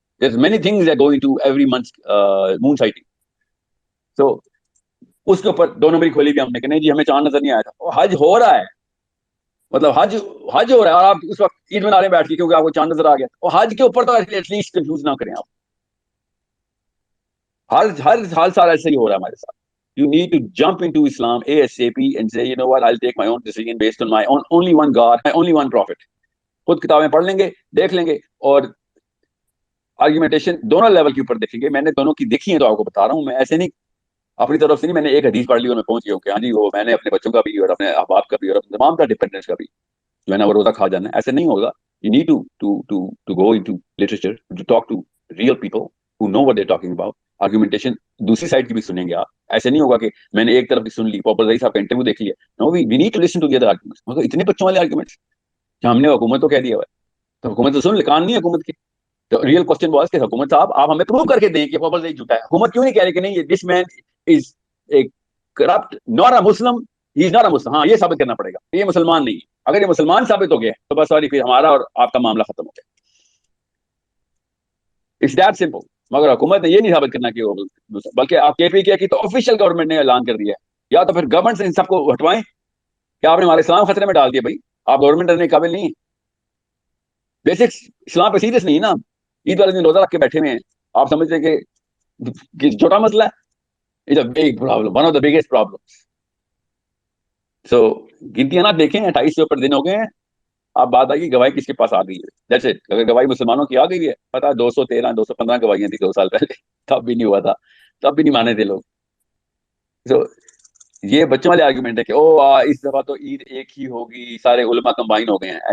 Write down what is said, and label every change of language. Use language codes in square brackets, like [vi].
[en] There's many things that go into every month's moon sighting. [ur] So اس کے اوپر 2 number کھولی بھی ہم نے کہ نہیں جی ہمیں چاند نظر نہیں آیا تھا. وہ حج ہو رہا ہے، مطلب حج ہو رہا ہے اور آپ اس وقت عید منا رہے ہیں بیٹھ کے کیونکہ آپ کو چاند نظر آ گیا. اور حج کے اوپر تو ایٹ لیسٹ کنفیوز نہ کریں آپ. ہر سال ایسے ہی ہو رہا ہے ہمارے ساتھ. [en] You need to jump into Islam ASAP and say, you know what, I'll take my own decision based on my only one God, my only one prophet. [ur] خود کتابیں پڑھ لیں گے، دیکھ لیں گے اور آرگیومنٹیشن دونوں لیول کے اوپر دیکھیں گے. میں نے دونوں کی دیکھی ہے تو آپ کو بتا رہا ہوں. میں ایسے نہیں اپنی طرف سے نہیں، میں نے ایک حدیث پڑھ لی اور میں پہنچ گیا ہوں کہ ہاں جی وہ میں نے اپنے بچوں کا بھی اور اپنے احباب کا بھی اور اپنے تمام کا ڈیپینڈنس کا بھی جو ہے نا وہ روزہ کھا جانا ہے. ایسے نہیں ہوگا. [en] You need to go into literature, to talk to real people who know what they're talking about. [ur] Argumentation دوسری سائڈ کی بھی سنیں گے آپ. ایسے نہیں ہوگا کہ میں نے ایک طرف کی سن لی، پاپر زئی صاحب کا انٹرویو دیکھ لیا. [en] No, we need to listen to the other arguments. [ur] مگر اتنے بچوں والے آرگیومنٹس ہم نے حکومت کو کہہ دیا ہوا ہے تو حکومت تو سن لے، کان نہیں حکومت کی. تو [en] real question was [ur] کہ حکومت صاحب آپ ہمیں پروو کر کے دیں کہ پاپر زئی جھوٹا ہے. حکومت کیوں نہیں کہہ رہی کہ نہیں [en] This man is a corrupt, not a Muslim, he is not a Muslim. [ur] ہاں یہ ثابت کرنا پڑے گا یہ مسلمان نہیں ہے. اگر یہ مسلمان ثابت ہو گیا تو بس سوری پھر ہمارا اور آپ کا معاملہ ختم ہو گیا. [en] It's that simple. [ur] مگر حکومت نے یہ نہیں ثابت کرنا کہ وہ، بلکہ آپ کے پی کی تو آفیشیل گورنمنٹ نے اعلان کر دیا ہے. یا تو پھر گورنمنٹ سے ان سب کو ہٹوائیں کہ آپ نے ہمارا اسلام خطرے میں ڈال دیا. بھائی آپ گورنمنٹ رہنے کے قابل نہیں ہیں. بیسک اسلام پہ سیریس نہیں ہے نا. عید والے دن روزہ رکھ کے بیٹھے ہوئے ہیں. آپ سمجھتے ہیں کہ چھوٹا مسئلہ ہے. [en] It's a big problem, one of the biggest problems. [ur] سو گنتیاں نہ دیکھیں، 28 سے اوپر دن ہو گئے ہیں. آپ بات آئی کہ گواہی کس کے پاس آ گئی ہے. جیسے اگر گواہی مسلمانوں کی آ گئی ہے، پتا 213 215 گواہیاں تھی 2 سال پہلے، تب بھی نہیں ہوا تھا، تب بھی نہیں مانے تھے لوگ. So یہ بچوں والے آرگومنٹ ہے کہ اس دفعہ تو عید ایک ہی ہوگی، سارے علماء کمبائن ہو گئے ہیں.